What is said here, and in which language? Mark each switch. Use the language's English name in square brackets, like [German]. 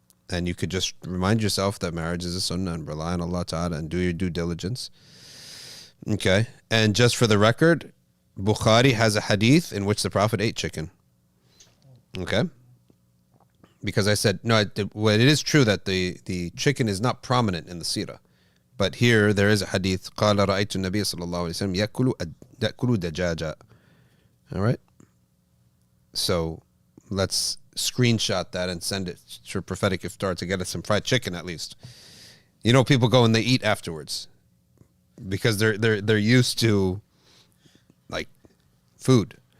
[English] And you could just remind yourself that marriage is a sunnah and rely on Allah Ta'ala and do your due diligence. Okay? And just for the record, Bukhari has a hadith in which the Prophet ate chicken. Okay? Because I said, no, well, it is true that the chicken is not prominent in the seerah. But here there is a hadith. [Arabic] قال رأيت النبي صلى الله عليه وسلم يأكل دجاجة. [English] All right? So let's screenshot that and send it to Prophetic Iftar to get us some fried chicken at least. You know, people go and they eat afterwards because they're used to like food.